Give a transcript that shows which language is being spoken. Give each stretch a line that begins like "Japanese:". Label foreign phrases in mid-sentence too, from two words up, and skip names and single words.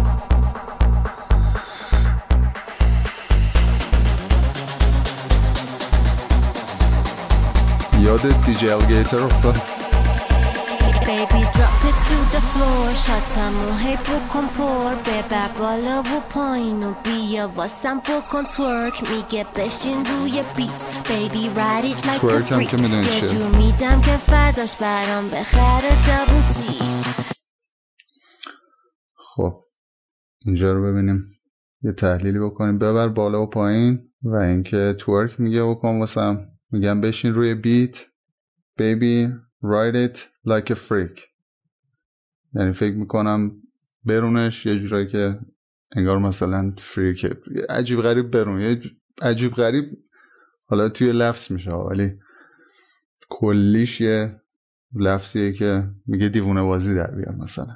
Persian: یاد دیجی الگیتر افتاد.
English: Baby drop it to the floor
Persian: شاتمو هی بکن پر ببر بالا و پایین و بیا واسم بکن تورک میگه بشین روی بیت
English: Baby ride it like a freak
Persian: یه جور میدم که فرداش برام بخره دابل سی. خب اینجا رو ببینیم، یه تحلیلی بکنیم. ببر بالا و پایین و اینکه تورک میگه بکن واسم، میگم بشین روی بیت
English: Baby ride it like a freak،
Persian: یعنی فکر میکنم برونش یه جورایی که انگار مثلا فریک عجیب غریب برون، یه عجیب غریب حالا توی لفظ میشه ولی کلیش یه لفظیه که میگه دیوونه بازی در بیاد. مثلا